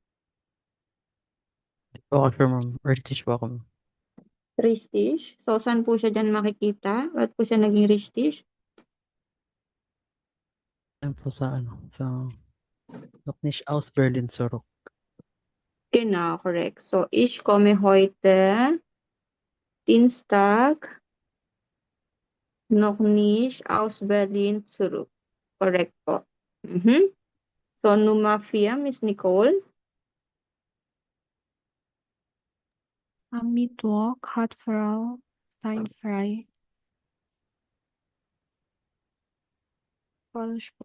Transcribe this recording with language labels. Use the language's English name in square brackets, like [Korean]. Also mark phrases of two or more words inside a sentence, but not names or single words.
[Filipino] Hindi po ako sure, ma'am. British po ako. [German] Richtig. [Filipino] So, saan po siya dyan makikita? Ba't po siya naging richtig? Yan po sa [German] noch nicht aus Berlin zurück. Genau, correct. So, ich komme heute Dienstag noch nicht aus Berlin zurück. [Filipino] Correct po. So, Nummer 4, Miss Nicole. [German] Am Mittwoch hat Frau Stein frei. [Filipino] Falsch po.